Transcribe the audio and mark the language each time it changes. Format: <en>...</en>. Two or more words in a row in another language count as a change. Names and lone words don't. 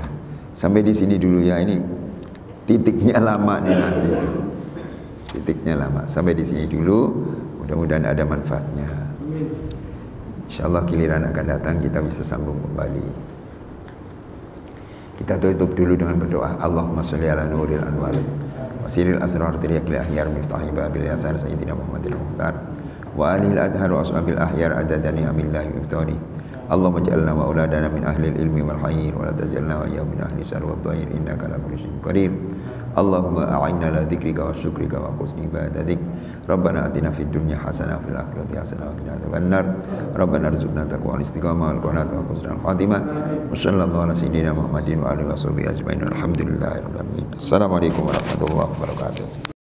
<id>Sampai di sini dulu ya, ini titiknya lama nih nanti. Titiknya lama. Sampai di sini dulu. Mudah-mudahan ada manfaatnya. Insyaallah giliran akan datang kita bisa sambung kembali. Kita tutup dulu dengan berdoa.</id> <ar>اللهم صل على نور الأنوار وسر الأسرار وترياق الأغيار ومفتاح باب اليسار سيدنا محمد المختار وآله الأطهار وأصحابه الأخيار عدد نعم الله وإفضاله. اللهم اجعلنا وأولادنا من أهل العلم والخير ولا تجعلنا وإيانا من أهل الشر والضير إنك على كل شيء قدير. اللهم أعنا على ذكرك وشكرك وحسن عبادتك. ربنا آتنا في الدنيا حسنة وفي الآخرة حسنة وقنا عذاب النار. ربنا ارزقنا التقوى والاستقامة والقناعة وحسن الخاتمة. وصلى الله على سيدنا محمد وعلى آله وصحبه أجمعين. الحمد لله رب العالمين. السلام عليكم ورحمة الله وبركاته.</ar>